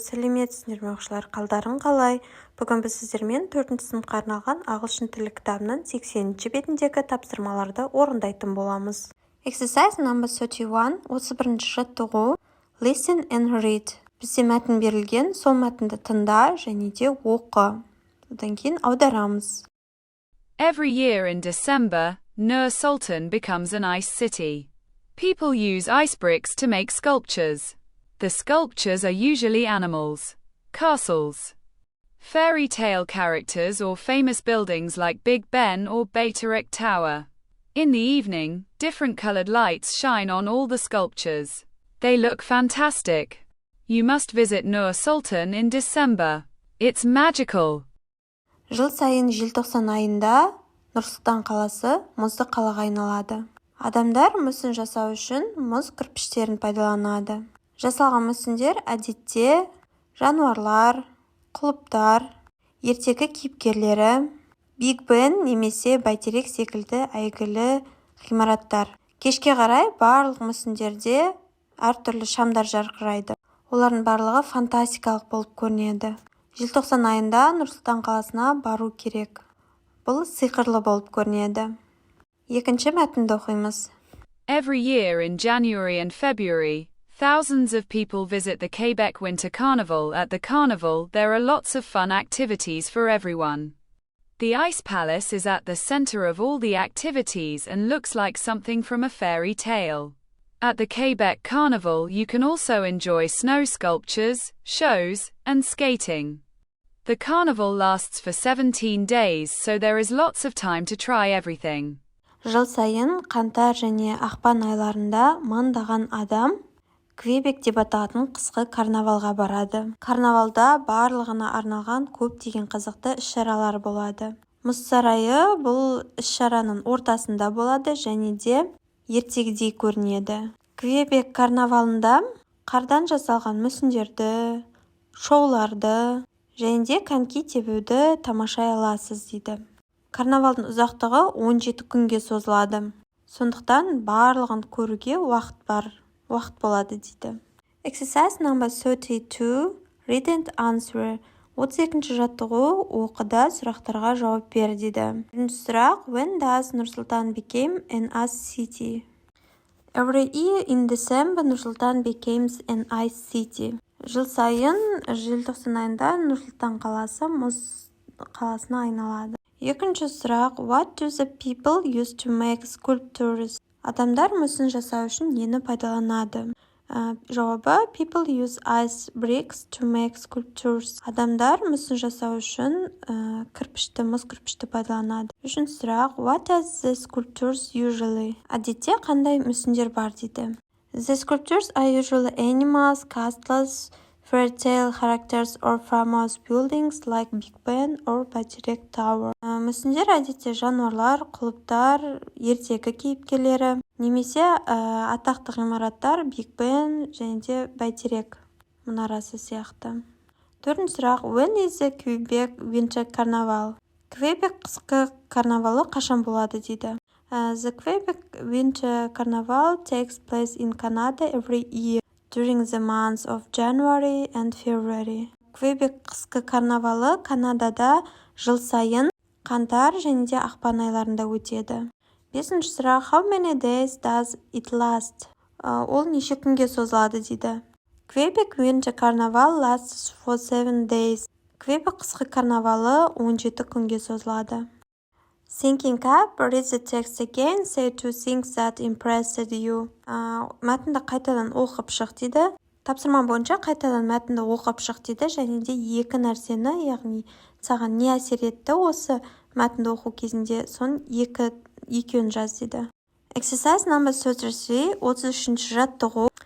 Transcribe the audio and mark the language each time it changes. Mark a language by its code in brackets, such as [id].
[kk] Сәлеметсіздер ме оқушылар, қалдарың қалай? Бүгін біз сіздермен 4-ші сыныпқа арналған ағылшын тілі кітабының 80-ші бетіндегі тапсырмаларды орындайтын боламыз. [en] Exercise number 31, [kk] 31-ші жаттығу. [en] Listen and read. [kk] Бізде мәтін берілген, сол мәтінді тыңда және де оқы. Одан кейін аударамыз. [en] Every year in December, Nur Sultan becomes an ice city. People use ice bricks to make sculptures. The sculptures are usually animals, castles, fairy tale characters or famous buildings like Big Ben or Beitarek Tower. In the evening, different colored lights shine on all the sculptures. They look fantastic. You must visit Nur Sultan in December. It's magical. [kk] Жыл сайын желтоқсан айында Нұр-Сұлтан қаласы мұзды қалаға айналады. Адамдар мүсін жасау үшін мұз кірпіштерін пайдаланады. Жасалған мүсіндер әдетте жануарлар, құлыптар, ертегі кейіпкерлері, Биг Бен немесе Бәйтерек секілді әйгілі ғимараттар. Кешке қарай барлық мүсіндерде әртүрлі шамдар жарқырайды. Олардың барлығы фантастикалық болып көрінеді. Желтоқсан айында Нұр-Сұлтан қаласына бару керек. Бұл сиқырлы болып көрінеді. Екінші мәтінді оқимыз. [en] Every year in January and February, thousands of people visit the Quebec Winter Carnival. At the carnival, there are lots of fun activities for everyone. The Ice Palace is at the center of all the activities and looks like something from a fairy tale. At the Quebec Carnival, you can also enjoy snow sculptures, shows, and skating. The carnival lasts for 17 days, so there is lots of time to try everything. [kk] Жыл сайын қаңтар және ақпан айларында мыңдаған адам Квебек деп аталатын қысқы карнавалға барады. Карнавалда барлығына арналған көптеген қызықты іс-шаралар болады. Мұз сарайы бұл іс-шараның ортасында болады және де ертегідей көрінеді. Квебек карнавалында қардан жасалған мүсіндерді, шоуларды және де коньки тебуді тамашай аласыз дейді. Карнавалдың ұзақтығы 17 күнге созылады. Сондықтан барлығын көруге уақыт болады дейді. [en] Exercise number 32, read and answer. [kk] 32-ші жаттығу, оқыда сұрақтарға жауап бер дейді. Бірінші сұрақ, [en] when does Нұр-Сұлтан became an ice city? Every year in December, Нұр-Сұлтан becomes an ice city. [kk] Жыл сайын желтоқсан айында Нұр-Сұлтан қаласы мұз қаласына айналады. Екінші сұрақ, [en] what do the people use to make sculptures? [kk] Адамдар мүсін жасау үшін нені пайдаланады? Жауабы, [en] people use ice bricks to make sculptures. [kk] Адамдар мүсін жасау үшін мұз кірпішті пайдаланады. Үшінші сұрақ, [en] what are the sculptures usually? [kk] Әдетте қандай мүсіндер бар дейді. [en] The sculptures are usually animals, castles, fairy tale characters or famous buildings like Big Ben or Beitarek Tower. [kk] Мүсіндер әдетте жануарлар, құлыптар, ертегі кейіпкерлері, немесе атақты ғимараттар Биг Бен және де Бәйтерек мұнарасы сияқты. Төртінші сұрақ, [en] when is the Quebec Winter Carnival? [kk] Квебек қысқы карнавалы қашан болады дейді. [en] The Quebec Winter Carnival takes place in Canada every year during the months of January and February. [kk] Квебек қысқы карнавалы Канадада жыл сайын қаңтар және де ақпан айларында өтеді. Бесінші сұрақ, [en] how many days does it last? [kk] Ол неше күнге созылады дейді. [en] Quebec Winter Carnival lasts for 7 days. [kk] Квебек қысқы карнавалы 17 күнге созылады. [en] Thinking up, read the text again, say two things that impressed you. [kk] Мәтінді қайтадан оқып шық дейді. Тапсырма бойынша қайтадан мәтінді оқып шық дейді, және де екі нәрсені, яғни саған не әсер етті осы мәтінді оқу кезінде, соның екеуін жаз дейді. [en] Exercise number 33, [kk] 33-ші жаттығу.